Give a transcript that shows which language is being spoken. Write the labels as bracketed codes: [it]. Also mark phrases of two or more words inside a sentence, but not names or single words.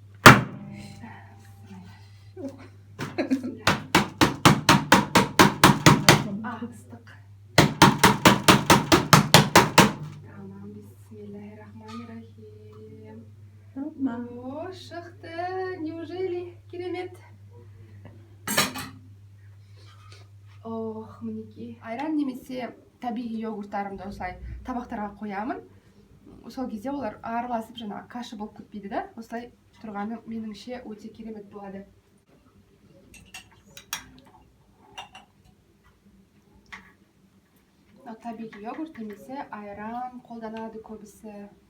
[tr] Bismillah. Ah ıslık. Tamam, Bismillahirrahmanirrahim. Tamam. O çıktı. [kk] Неужели? Керемет. Oh, мінекей. Айран немесе табиғи йогурттарымды осылай табақтарға қоямын. Сол кезде олар араласып жаңағы каша болып кетпейді да. Осылай тұрғаны меніңше өте керемет болады. Табиғи йогурт немесе айран қолданады көбісі.